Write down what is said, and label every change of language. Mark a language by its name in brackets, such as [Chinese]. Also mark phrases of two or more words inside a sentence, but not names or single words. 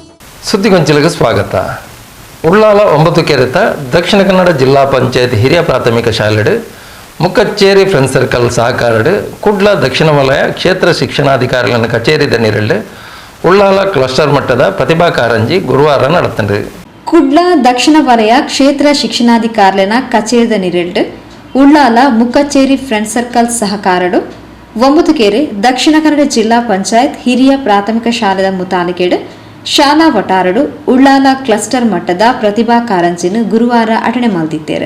[Tulu] ಸುದ್ದಿಗೊಂಚಲಿಗೆ ಸ್ವಾಗತ. ಉಳ್ಳಾಲ 9 ಕೆರೆತ ದಕ್ಷಿಣ ಕನ್ನಡ ಜಿಲ್ಲಾ ಪಂಚಾಯತ್ ಹಿರಿಯ ಪ್ರಾಥಮಿಕ ಶಾಲೆಡ್ ಮುಕ್ಕಚ್ಚೇರಿ ಫ್ರೆಂಡ್ ಸರ್ಕಲ್ ಸಹಕಾರಡ್ ಕುಡ್ಲ ದಕ್ಷಿಣ ವಲಯ ಕ್ಷೇತ್ರ ಶಿಕ್ಷಣಾಧಿಕಾರಿಗಳ ಕಚೇರಿ ದನಿರಲ್ ಉಳ್ಳಾಲ ಕ್ಲಸ್ಟರ್ ಮಟ್ಟದ ಪ್ರತಿಭಾ ಕಾರಂಜಿ ಗುರುವಾರ ನಡೆತಂಡು. ಕುಡ್ಲ ದಕ್ಷಿಣ ವಲಯ ಕ್ಷೇತ್ರ ಶಿಕ್ಷಣಾಧಿಕಾರಿಗಳ ಕಚೇರಿದ ನಿರಲ್ಡ್ ಉಳ್ಳಾಲ ಮುಕ್ಕಚ್ಚೇರಿ ಫ್ರೆಂಡ್ ಸರ್ಕಲ್ ಸಹಕಾರಡು 9 ಕೆರೆ ದಕ್ಷಿಣ ಕನ್ನಡ ಜಿಲ್ಲಾ ಪಂಚಾಯತ್ ಹಿರಿಯ ಪ್ರಾಥಮಿಕ ಶಾಲೆದ ಮುತಾಲಿಕೆಡ್ ಶಾಲಾ ವಟಾರಡು ಉಳ್ಳಾಲ ಕ್ಲಸ್ಟರ್ ಮಟ್ಟದ ಪ್ರತಿಭಾ ಕಾರಂಜಿನ ಗುರುವಾರ ಅಟಣೆ ಮಲ್ದಿದ್ದೇರು.